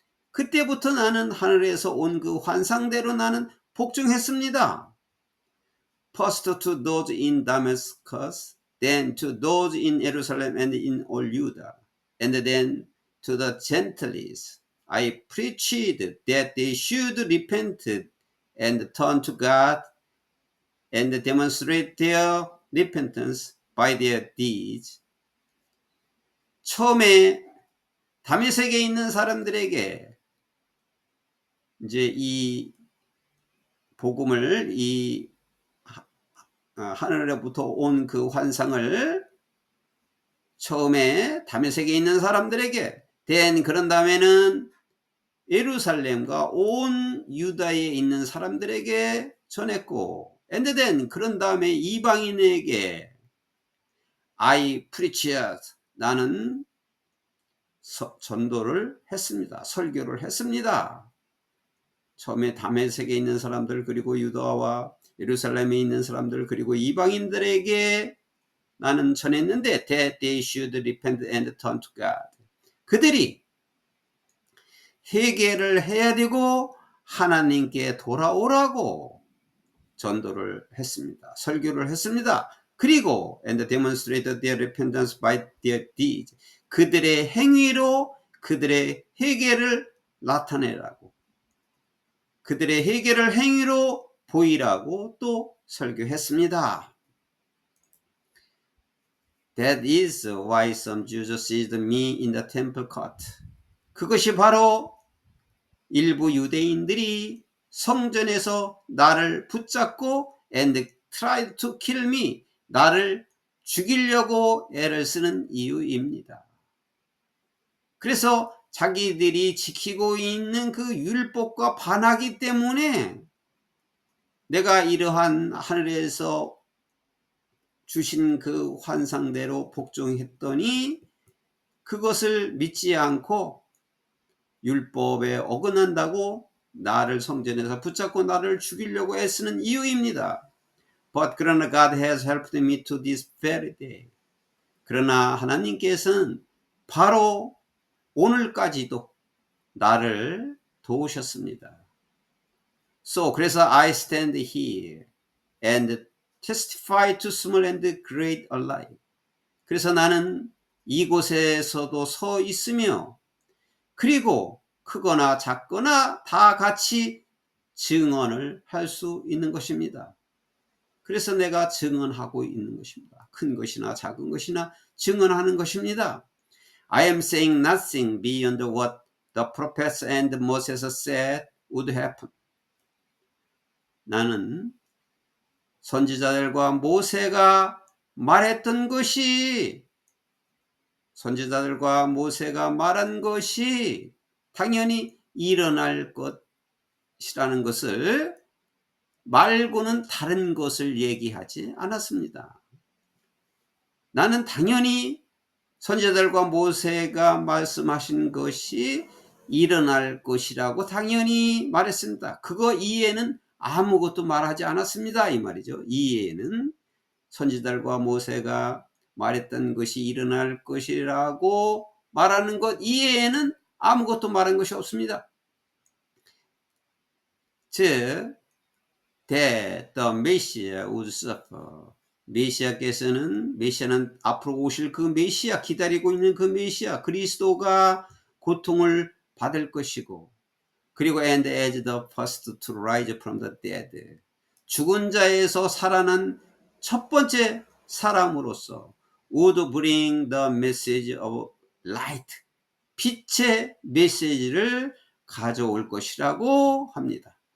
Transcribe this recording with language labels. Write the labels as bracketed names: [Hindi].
[Korean] 그때부터 나는 하늘에서 온 그 환상대로 나는 복종했습니다. [English] First to those in Damascus, then to those in Jerusalem and in all Judah, and then to the Gentiles. I preached that they should repent and turn to God and demonstrate their repentance by their deeds. [Korean] 처음에 다메섹에 있는 사람들에게 이제 이 복음을, 이 하늘로부터 온 그 환상을 처음에 다메섹에 있는 사람들에게, 그런 다음에는 예루살렘과 온 유다에 있는 사람들에게 전했고, 그런 다음에 이방인에게 [English] I preached, [Korean] 나는 전도를 했습니다. 설교를 했습니다. 처음에 다메섹에 있는 사람들, 그리고 유다와 예루살렘에 있는 사람들, 그리고 이방인들에게 나는 전했는데, [English] that they should repent and turn to God. [Korean] 그들이 회개를 해야 되고 하나님께 돌아오라고 전도를 했습니다. 설교를 했습니다. 그리고 [English] and demonstrated their repentance by their deeds. [Korean] 그들의 행위로 그들의 회개를 나타내라고, 그들의 회개를 행위로 보이라고 또 설교했습니다. [English] That is why some Jews seized me in the temple court. [Korean] 그것이 바로 일부 유대인들이 성전에서 나를 붙잡고 [English] and tried to kill me, [Korean] 나를 죽이려고 애를 쓰는 이유입니다. 그래서 자기들이 지키고 있는 그 율법과 반하기 때문에 내가 이러한 하늘에서 주신 그 환상대로 복종했더니 그것을 믿지 않고 율법에 어긋난다고 나를 성전에서 붙잡고 나를 죽이려고 애쓰는 이유입니다. [English] But [Korean] 그러나 [English] God has helped me to this very day. [Korean] 그러나 하나님께서는 바로 오늘까지도 나를 도우셨습니다. 그래서 [English] I stand here and testify to small and great alike. [Korean] 그래서 나는 이곳에서도 서 있으며, 그리고 크거나 작거나 다 같이 증언을 할 수 있는 것입니다. 그래서 내가 증언하고 있는 것입니다. 큰 것이나 작은 것이나 증언하는 것입니다. [English] I am saying nothing beyond what the prophets and Moses said would happen. [Korean] 나는 선지자들과 모세가 말했던 것이, 선지자들과 모세가 말한 것이 당연히 일어날 것이라는 것을 말고는 다른 것을 얘기하지 않았습니다. 나는 당연히 선지자들과 모세가 말씀하신 것이 일어날 것이라고 당연히 말했습니다. 그거 이외에는 아무것도 말하지 않았습니다, 이 말이죠. 이외에는 선지자들과 모세가 말했던 것이 일어날 것이라고 말하는 것 이외에는 아무것도 말한 것이 없습니다. 즉, [English] that the Messiah would suffer. [Korean] 메시아는 앞으로 오실 그 메시아, 기다리고 있는 그 메시아 그리스도가 고통을 받을 것이고, 그리고 [English] and as the first to rise from the dead, [Korean] 죽은 자에서 살아난 첫 번째 사람으로서 [English] would bring the message of light, [Korean] 빛의 메시지를 가져올 것이라고 합니다.